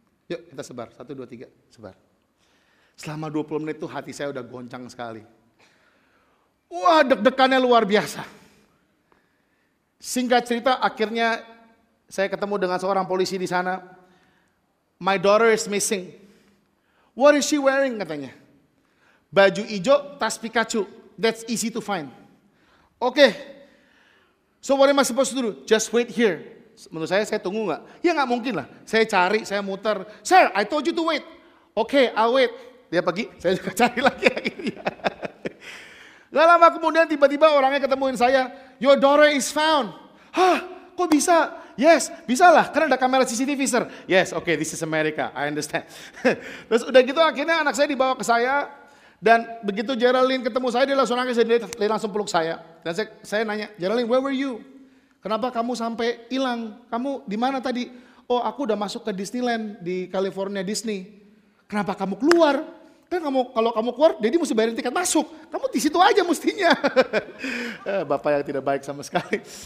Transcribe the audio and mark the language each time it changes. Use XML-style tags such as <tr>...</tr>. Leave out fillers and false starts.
<id>Yuk kita sebar, 1, 2, 3, sebar. Selama 20 menit itu hati saya udah goncang sekali. Wah, deg-degannya luar biasa. Singkat cerita, akhirnya saya ketemu dengan seorang polisi di sana.</id> <en>My daughter is missing. What is she wearing,</en> <id>katanya? Baju hijau, tas Pikachu.</id> <en>That's easy to find. Okay. So what am I supposed to do? Just wait here.</en> <id>Menurut saya tunggu nggak? Ya nggak mungkin lah. Saya cari, saya muter.</id> <en>Sir, I told you to wait. Okay, I'll wait.</en> <id>Dia pergi, saya juga cari lagi akhirnya. Gak lama kemudian tiba-tiba orangnya ketemuin saya.</id> <en>Your daughter is found.</en> <id>Hah, kok bisa? Yes, bisa lah, karena ada kamera CCTV, sir.</id> <en>Yes, okay, this is America, I understand.</en> <id>Terus udah gitu akhirnya anak saya dibawa ke saya. Dan begitu Geraldine ketemu saya, dia langsung nangis, dia langsung peluk saya. Dan saya nanya, Geraldine,</id> <en>where were you?</en> <id>Kenapa kamu sampai hilang? Kamu di mana tadi? Oh, aku udah masuk ke Disneyland di California Disney. Kenapa kamu keluar? Kan kalau kamu keluar, Daddy mesti bayarin tiket masuk. Kamu di situ aja mestinya. Bapak yang tidak baik sama sekali.</id>